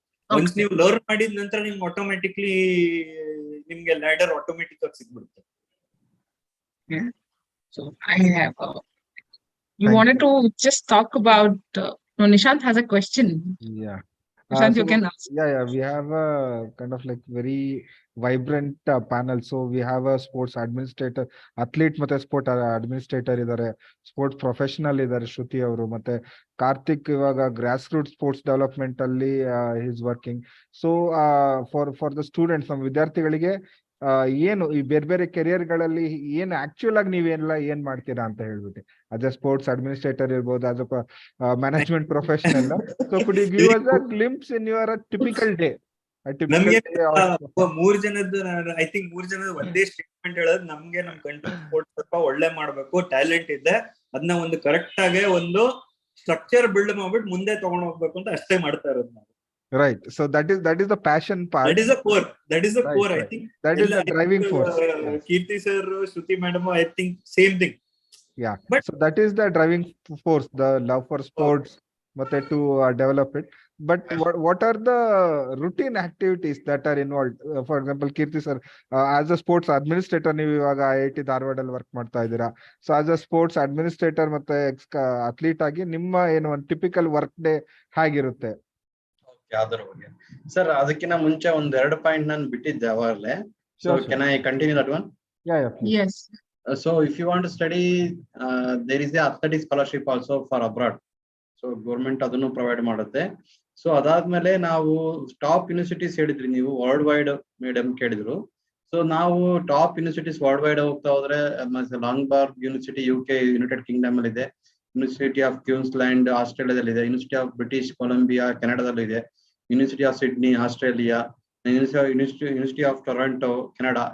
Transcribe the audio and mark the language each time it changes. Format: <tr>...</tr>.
<kn>Once ನೀವು learn ಮಾಡಿದ ನಂತರ ನಿಮ್ಗೆ ಆಟೋಮ್ಯಾಟಿಕ್ಲಿ ನಿಮ್ಗೆ ಲ್ಯಾಡರ್ ಆಟೋಮೆಟಿಕ್ ಆಗಿ ಸಿಗ್ಬಿಡುತ್ತೆ.</kn> <en>So I have you wanted to just talk about no, Nishant has a question. Yeah. Nishant, you can ask. Yeah, we have a kind of like very vibrant panel. So we have a sports administrator, athlete</en> <kn>ಮತ್ತೆ sport administrator ಇದ್ದಾರೆ, sports professional ಇದ್ದಾರೆ ಶ್ರುತಿ ಅವರು, ಮತ್ತೆ ಕಾರ್ತಿಕ್ ಇವಾಗ grass root sports development ಅಲ್ಲಿ is working. So for the students, ನಮ್ಮ ವಿದ್ಯಾರ್ಥಿಗಳಿಗೆ ಏನು ಈ ಬೇರೆ ಬೇರೆ ಕೆರಿಯರ್ಗಳಲ್ಲಿ ಏನು ಆಕ್ಚುಯಲ್ ಆಗಿ ನೀವೆಲ್ಲ ಏನ್ ಮಾಡ್ತೀರಾ ಅಂತ ಹೇಳ್ಬಿಟ್ಟು, ಅದೇ ಸ್ಪೋರ್ಟ್ಸ್ ಅಡ್ಮಿನಿಸ್ಟ್ರೇಟರ್ ಇರ್ಬೋದು,</kn> <en>as a management professional. So could you give us a glimpse in your typical day?</en> <kn>ನಮ್ಗೆ</kn> <en>typically</en> <kn>ಮೂರ್ ಜನದ್ದು ಐ ಥಿಂಕ್ 3 ಜನದ ಒಂದೇ ಸ್ಟೇಟ್ಮೆಂಟ್ ಹೇಳೋದು, ನಮ್ಗೆ ನಮ್ ಕಂಟ್ರಿ ಸ್ಪೋರ್ಟ್ಸ್ ಸ್ವಲ್ಪ ಒಳ್ಳೆ ಮಾಡ್ಬೇಕು, ಟ್ಯಾಲೆಂಟ್ ಇದೆ, ಅದನ್ನ ಒಂದು ಕರೆಕ್ಟ್ ಆಗಿ ಒಂದು ಸ್ಟ್ರಕ್ಚರ್ ಬಿಲ್ಡ್ ಮಾಡ್ಬಿಟ್ಟು ಮುಂದೆ ತಗೊಂಡ್ ಹೋಗ್ಬೇಕು ಅಂತ ಅಷ್ಟೇ ಮಾಡ್ತಾ ಇರೋದು ನಾವು.</kn> <en>right, so that is the passion part, that is the core Right. I think that is the driving force. Yes. Kirti sir, Shruti madam, I think same thing. Yeah, But- so that is the driving force, the love for sports, ಮತ್ತೆ to develop it. But what are the routine activities that are involved? For example, Kirti sir, as a sports administrator</en> <kn>ನೀವು ಇವಾಗ IIT Dharwad ಅಲ್ಲಿ work ಮಾಡ್ತಾ ಇದ್ದೀರಾ. So as a sports administrator ಮತ್ತೆ athlete ಆಗಿ ನಿಮ್ಮ ಏನು ಒಂದು ಟಿಪಿಕಲ್ ವರ್ಕ್ ಡೇ ಹೇಗಿರುತ್ತೆ? ಅದರ ಬಗ್ಗೆ ಸರ್, ಅದಕ್ಕಿಂತ ಮುಂಚೆ ಒಂದ್ 2 ಪಾಯಿಂಟ್ ನಾನು ಬಿಟ್ಟಿದ್ದೆ ಅವಾಗಲೇ.</kn> <en>So can I continue that one? Yeah, please. Yes. So if you want to study, there is a athletic scholarship also for abroad. So government</en> <kn>ಅದನ್ನು ಪ್ರೊವೈಡ್ ಮಾಡುತ್ತೆ. ಸೊ ಅದಾದ್ಮೇಲೆ ನಾವು ಟಾಪ್ ಯೂನಿವರ್ಸಿಟೀಸ್ ಹೇಳಿದ್ರಿ ನೀವು, ವರ್ಲ್ಡ್ ವೈಡ್ ಮೇಡಮ್ ಕೇಳಿದ್ರು. So ನಾವು top universities world wide ಹೋಗ್ತಾ ಹೋದ್ರೆ ಲಾಂಗ್ಬರ್ಗ್ ಯೂನಿವರ್ಸಿಟಿ UK ಯುನೈಟೆಡ್ ಕಿಂಗ್ಡಮ್ ಅಲ್ಲಿ ಇದೆ, ಯೂನಿವರ್ಸಿಟಿ ಆಫ್ ಕ್ವೀನ್ಸ್ಲ್ಯಾಂಡ್ ಆಸ್ಟ್ರೇಲಿಯಾದಲ್ಲಿ ಇದೆ, ಯೂನಿವರ್ಸಿಟಿ ಆಫ್ ಬ್ರಿಟಿಷ್ ಕೊಲಂಬಿಯಾ ಕೆನಡಾದಲ್ಲೂ ಇದೆ, university of Sydney Australia, university of Toronto Canada.</kn>